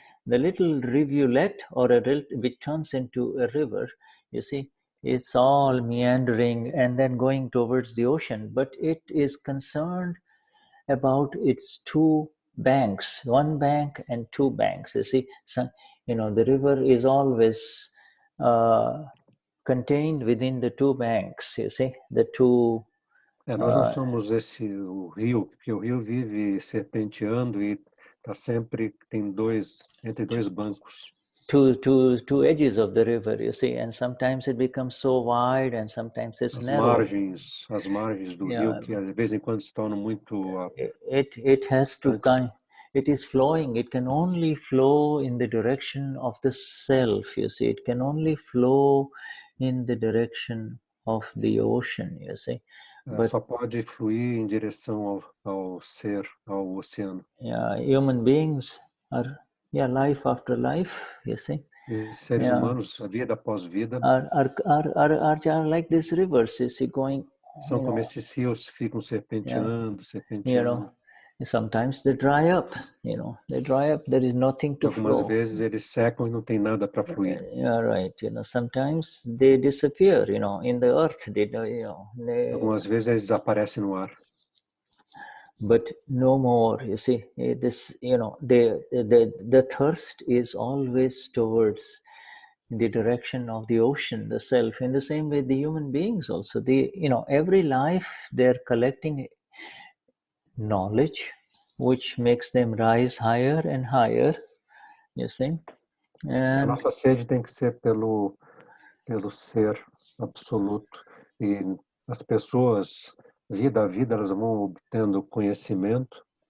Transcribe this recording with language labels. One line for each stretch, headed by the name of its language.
English: The little rivulet which turns into a river, you see, it's all meandering and then going towards the ocean, but it is concerned about its two banks, one bank and two banks. You see, the river is always contained within the two banks, you see, the two.
Portuguese: Nós não somos o rio, porque o rio vive serpenteando e Tá sempre tem entre dois bancos.
English: Two edges of the river, you see, and sometimes it becomes so wide and sometimes it's narrow.
Portuguese: As margens do rio, que de vez em quando se tornam muito
English: it has to it is flowing. It can only flow in the direction of the self, you see. It can only flow in the direction of the ocean, you see.
Portuguese: But, só pode fluir em direção ao ser, ao oceano.
English: Yeah, human beings are life after life, you see.
Portuguese: E seres humanos, a vida após vida,
English: are like these rivers, you see, going.
Portuguese: São como esses rios ficam serpenteando.
English: You know, sometimes they dry up, you know. They dry up, there is nothing to
Portuguese: Algumas
English: flow.
Portuguese: vezes eles secam e não tem nada para fluir.
English: Yeah, right. You know, sometimes they disappear, you know, in the earth.
Portuguese: Algumas vezes eles desaparecem no ar.
English: But no more, you see, this, you know, the thirst is always towards the direction of the ocean, the self. In the same way, the human beings also, you know, every life they're collecting knowledge, which makes them rise higher and higher, you see.
Portuguese: A nossa sede tem que ser pelo ser absoluto. E as pessoas, vida a vida, elas vão obtendo conhecimento.